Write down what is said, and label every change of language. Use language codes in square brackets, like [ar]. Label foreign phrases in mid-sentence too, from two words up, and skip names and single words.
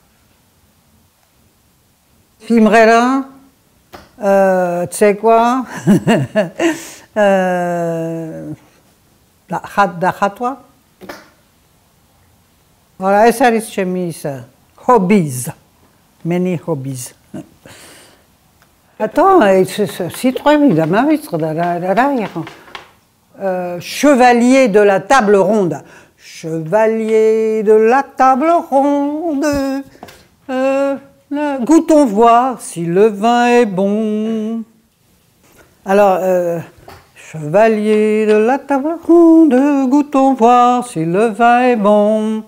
[ka] სიმღერა, ცეკვა, დახატვა. ეს არის ჩემი [en] is a hobbies. many hobbies. [ka] სიტყვები და მავიწყდა რა იყო? [fr] Chevalier de la table ronde. Chevalier de la table ronde. Goûtons voir si le vin est bon. Alors, chevalier de la table ronde, goûtons voir si le vin est bon.